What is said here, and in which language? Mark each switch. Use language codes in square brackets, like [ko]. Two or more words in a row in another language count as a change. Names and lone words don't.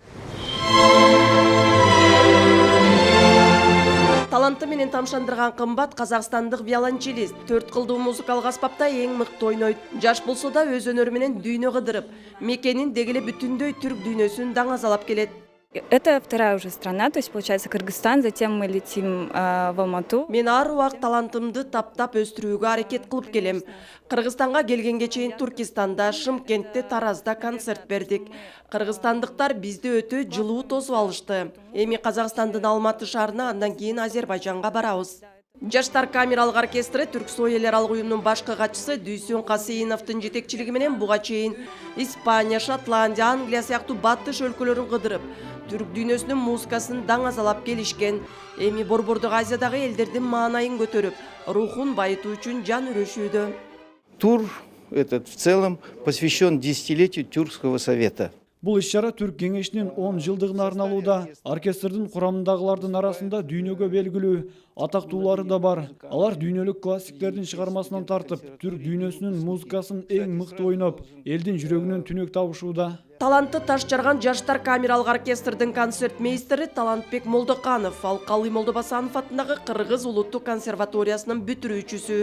[ky] Таланты менен тамшандырган кымбат казакстандык виолончелист 4 кылдуу музыкалык аспапта эң мыкты ойнойт. Жаш болсо да өз өнөрү менен дүйнө кыдырып, мекенин дегеле бүтүндөй түрк дүйнөсүн даңазалап келет. [ru] Это вторая уже страна, то есть получается Кыргызстан, затем мы летим в Алмату. [ky] Мен ар убак талантымды таптап өстүрүүгө аракет кылып келем. Кыргызстанга келгенге чейин Туркистанда, Шымкентте, Таразда концерт бердик. Кыргызстандыктар бизди өтө жылуу тосуп алышты. Эми Казакстандын Алматы шаарына, андан кийин Азербайжанга барабыз. Жаштар камералык оркестри Түрксой эл аралык уюмунун башкы катчысы Дүйсөн Касейиновдун жетекчилиги менен буга чейин Испания, Шотландия, Англия сыяктуу батыш өлкөлөрүн кыдырып, түрк дүйнөсүнүн музыкасын даңазалап келишкен. Эми Борбордук Азиядагы элдердин маанайын көтөрүп, рухун байытуу үчүн жан үрөшүүдө. [ru] Тур этот в целом посвящен десятилетию Тюркского совета. [ky] Бұл иш-чара Түрк кеңешинин 10 жылдыгына арналууда. Оркестрдин курамындагылардын арасында дүйнөгө белгилүү атактуулары да бар. Алар дүйнөлүк классиктердин чыгармасынан тартып, түрк дүйнөсүнүн музыкасын эң мыкты ойноп, элдин жүрөгүнөн түнөк табышууда. Талантты таш жарган жаштар камералык оркестрдин концерт мейстери Талантбек Молдоканов, ал Калый Молдобасанов атындагы Кыргыз улуттук консерваториясынын бүтүрүүчүсү.